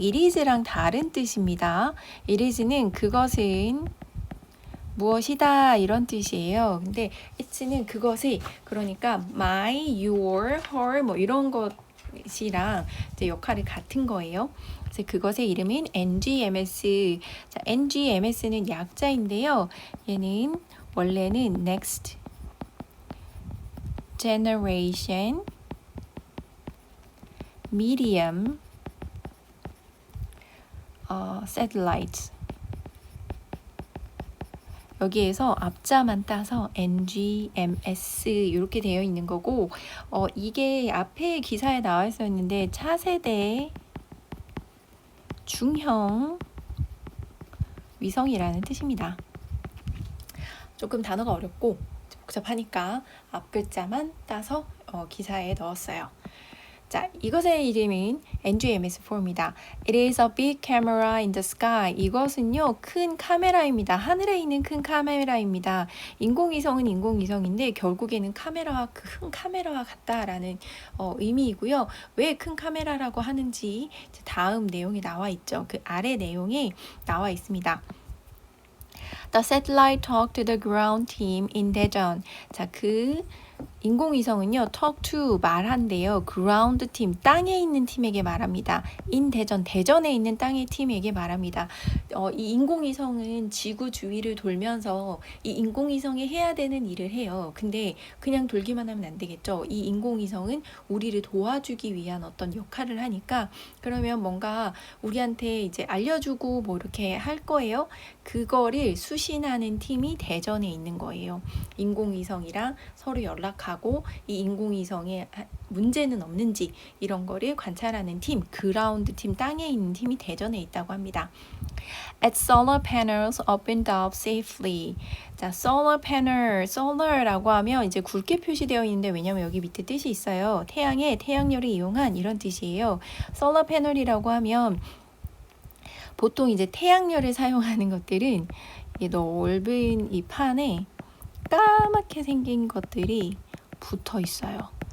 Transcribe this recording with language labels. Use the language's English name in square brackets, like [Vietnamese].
[English] It is [Korean] 랑 다른 뜻입니다. It is는 그것은 무엇이다 이런 뜻이에요. 근데 it는 그것의 그러니까 [English] my, your, her [Korean] 뭐 이런 것이랑 이제 역할이 같은 거예요. 그래서 그것의 이름은 NGMS. 자, NGMS는 약자인데요. 얘는 원래는 [English] Next Generation Medium satellite. [Korean] 여기에서 앞자만 따서 NGMS 이렇게 되어 있는 거고 이게 앞에 기사에 나와 있었는데 차세대 중형 위성이라는 뜻입니다. 조금 단어가 어렵고 복잡하니까 앞 글자만 따서 기사에 넣었어요. 자, 이것의 이름은 NGMS-4입니다. [English] It is a big camera in the sky. [Korean] 이것은요, 큰 카메라입니다. 하늘에 있는 큰 카메라입니다. 인공위성은 인공위성인데 결국에는 큰 카메라와 같다라는 의미이고요. 왜 큰 카메라라고 하는지 다음 내용이 나와 있죠. 그 아래 내용에 나와 있습니다. [English] The satellite talked to the ground team in Daejeon. [Korean] 자, 그 인공위성은요, [English] talk to [Korean] 말한대요. [English] ground team, [Korean] 땅에 있는 팀에게 말합니다. in 대전, 대전에 있는 땅의 팀에게 말합니다. 이 인공위성은 지구 주위를 돌면서 이 인공위성이 해야 되는 일을 해요. 근데 그냥 돌기만 하면 안 되겠죠. 이 인공위성은 우리를 도와주기 위한 어떤 역할을 하니까 그러면 뭔가 우리한테 이제 알려주고 뭐 이렇게 할 거예요. 그거를 수신하는 팀이 대전에 있는 거예요. 인공위성이랑 서로 연락하고 이 인공위성에 문제는 없는지 이런 거를 관찰하는 팀, 그라운드 팀, 땅에 있는 팀이 대전에 있다고 합니다. [English] Its solar panels opened up safely. [Korean] 자, solar panel, solar라고 하면 이제 굵게 표시되어 있는데 왜냐면 여기 밑에 뜻이 있어요. 태양열을 이용한 이런 뜻이에요. solar panel이라고 하면 보통 이제 태양열을 사용하는 것들은 이 넓은 이 판에 까맣게 생긴 것들이 붙어 있어요.